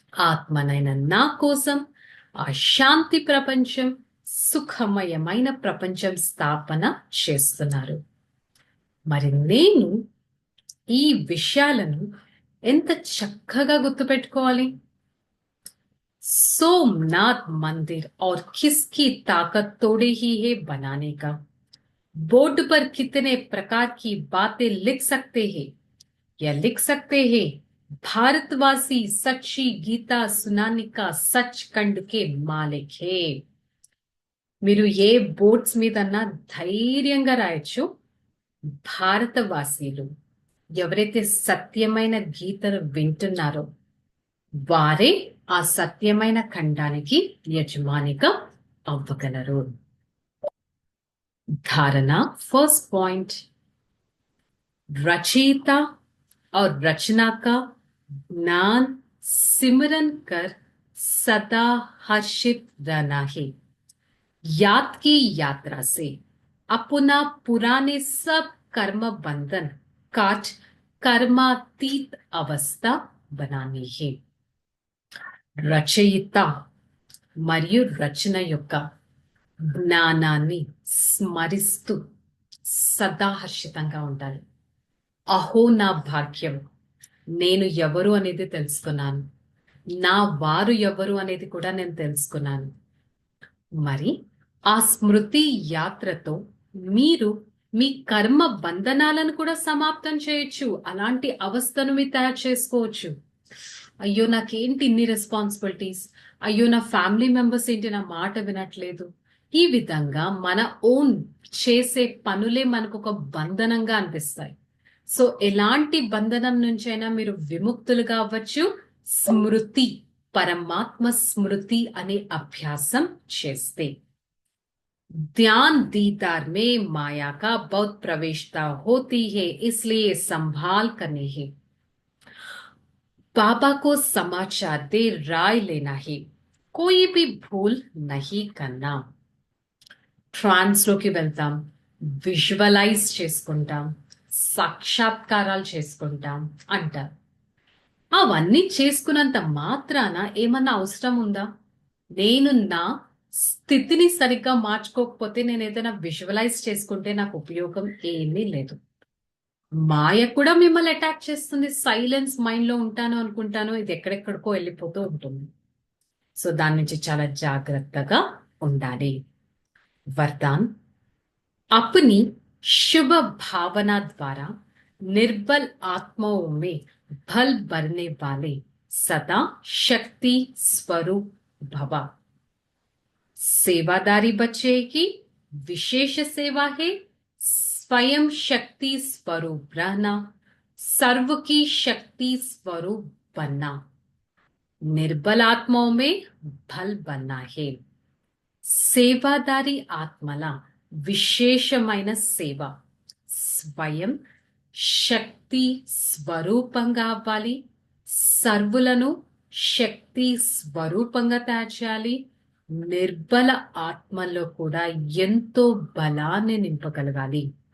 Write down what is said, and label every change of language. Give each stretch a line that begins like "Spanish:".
Telugu: ఆత్మనైన నా కోసం ఆ శాంతి ప్రపంచం, సుఖమయమైన ప్రపంచం స్థాపన చేస్తున్నారు. మరి నేను ఈ విషయాలను ఎంత చక్కగా గుర్తుపెట్టుకోవాలి.
Hindi: सोमनाथ मंदिर और किसकी ताकत तोड़े ही है बनाने का। बोर्ड पर कितने प्रकार की बातें लिख सकते हैं, या लिख सकते हैं भारतवासी सच्ची गीता सुनाने का सचखंड के मालिक है।
Telugu: మీరు ఏ బోర్డ్స్ మీదన్నా ధైర్యంగా రాయొచ్చు. భారతవాసీలు ఎవరైతే సత్యమైన గీతను వింటున్నారో వారే ఆ సత్యమైన ఖండానికి యజమానిగా అవ్వగలరు.
Hindi: धारणा फर्स्ट पॉइंट, रचयिता और रचना का ज्ञान सिमरन कर सदा हर्षित रहना है. याद की यात्रा से अपना पुराने सब कर्म बंधन काट कर्मातीत अवस्था बनानी है.
Telugu: రచయిత మరియు రచన యొక్క జ్ఞానాన్ని స్మరిస్తూ సదా హర్షితంగా ఉండాలి. అహో నా భాగ్యం, నేను ఎవరు అనేది తెలుసుకున్నాను, నా వారు ఎవరు అనేది కూడా నేను తెలుసుకున్నాను. మరి ఆ స్మృతి యాత్రతో మీరు మీ కర్మ బంధనాలను కూడా సమాప్తం చేయొచ్చు. అలాంటి అవస్థను మీరు తయారు చేసుకోవచ్చు. అయ్యో నాకేంటి ఇన్ని రెస్పాన్సిబిలిటీస్, అయ్యో నా ఫ్యామిలీ మెంబర్స్ ఏంటి నా మాట వినట్లేదు. ఈ విధంగా మన ఓన్ చేసే పనులే మనకు ఒక బంధనంగా అనిపిస్తాయి. సో ఎలాంటి బంధనం నుంచైనా మీరు విముక్తులుగా అవ్వచ్చు స్మృతి, పరమాత్మ స్మృతి అనే అభ్యాసం చేస్తే.
Hindi: ध्यान दीदार में माया का बहुत प्रवेशता होती है, इसलिए संभाल करनी है. बाबा को समाचार दे राय लेना है, कोई भी भूल नहीं करना.
Telugu: ట్రాన్స్ లోకి వెళ్తాం, విజువలైజ్ చేసుకుంటాం, సాక్షాత్కారాలు చేసుకుంటాం అంటారు. అవన్నీ చేసుకున్నంత మాత్రాన ఏమన్నా అవసరం ఉందా? నేను నా స్థితిని సరిగ్గా మార్చుకోకపోతే, నేను ఏదైనా విజువలైజ్ చేసుకుంటే నాకు ఉపయోగం ఏమీ లేదు. మాయ కూడా మిమ్మల్ని అటాక్ చేస్తుంది. సైలెన్స్ మైండ్ లో ఉంటాను అనుకుంటాను, ఇది ఎక్కడెక్కడికో వెళ్ళిపోతూ ఉంటుంది. సో దాని నుంచి చాలా జాగ్రత్తగా ఉండాలి.
Hindi: वरदान, अपनी शुभ भावना द्वारा निर्बल आत्माओं में बल भरने वाले सदा शक्ति स्वरूप भव. सेवादारी बच्चे की विशेष सेवा है स्वयं शक्ति स्वरूप रहना, सर्व की शक्ति स्वरूप बनना. निर्बल आत्माओं में बल बनना है.
Telugu: సేవాదారి ఆత్మల విశేషమైన సేవ స్వయం శక్తి స్వరూపంగా అవ్వాలి. సర్వులను శక్తి స్వరూపంగా తయారు చేయాలి. నిర్బల ఆత్మల్లో కూడా ఎంతో బలాన్ని నింపగలగాలి.